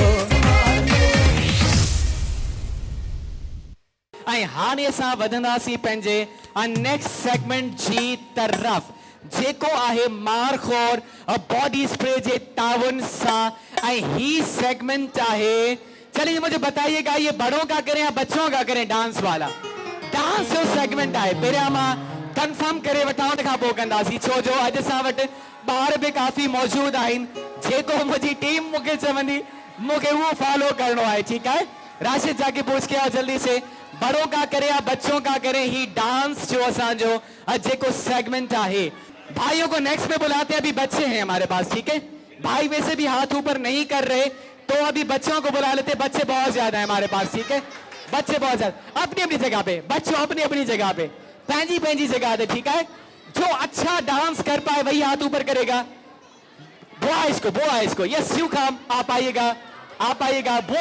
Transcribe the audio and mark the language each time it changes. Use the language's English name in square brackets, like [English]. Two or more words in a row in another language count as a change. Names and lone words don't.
[Sindhi] ऐं हाणे असां वधंदासीं पंहिंजे [English] next segment [Sindhi] जी तरफ़, जेको आहे मारखोर बॉडी स्प्रे जे ताउन सां। ऐं ही सेगमेंट आहे, [Urdu] چلیے مجھے بتائیے گا یہ بڑوں کا کریں یا بچوں کا کریں ڈانس والا? [Sindhi] डांस जो सेगमेंट आहे, पहिरियां मां कंफर्म करे वठां उन खां पोइ कंदासीं, छो जो अॼु असां वटि ॿार बि काफ़ी मौजूद आहिनि। जेको मुंहिंजी टीम मूंखे चवंदी मूंखे उहो फॉलो करिणो आहे, ठीकु है? [Urdu] راشد جا کے پوچھ کے آؤ جلدی سے، بڑوں کا کرے یا بچوں کا کرے, [Sindhi] ही डांस जो असांजो जेको सेगमेंट आहे। [Urdu] بھائیوں کو نیکسٹ میں بلاتے ہیں، ابھی بچے ہیں ہمارے پاس، ٹھیک ہے? بھائی ویسے بھی ہاتھ اوپر نہیں کر رہے، تو ابھی بچوں کو بلا لیتے. بچے بہت زیادہ ہے ہمارے پاس، ٹھیک ہے؟ بچے بہت زیادہ اپنی اپنی جگہ پہ، بچوں اپنی اپنی جگہ پہ, [Sindhi] पैंजी पैंजी [Urdu] جگہ پہ، ٹھیک ہے? جو اچھا ڈانس کر پائے وہی ہاتھ اوپر کرے گا۔ بوائز کو [English] yes you come, [Urdu] آپ آئیے گا، آپ آئیے گا.